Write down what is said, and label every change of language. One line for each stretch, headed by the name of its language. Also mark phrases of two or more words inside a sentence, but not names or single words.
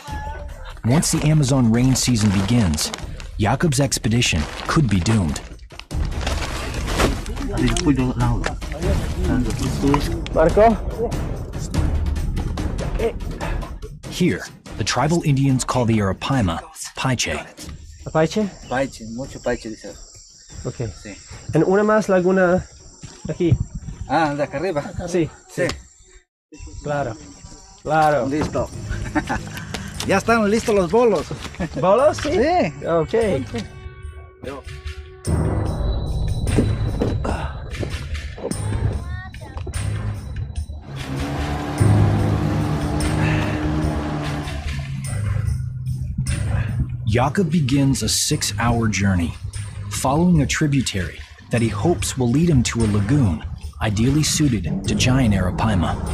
English: Once the Amazon rain season begins, Jakob's expedition could be doomed. Marco? Here, the tribal Indians call the arapaima paiche.
Spanish: ¿Paiche? Paiche, mucho paiche, dice. Okay. Sí. And una más, laguna aquí. Ah, de acá arriba. Sí. Sí. Claro. Claro. Listo. Ya están listos los bolos. ¿Bolos? Sí. Sí. Okay.
English: Jakob begins a 6-hour journey, following a tributary that he hopes will lead him to a lagoon ideally suited to giant arapaima.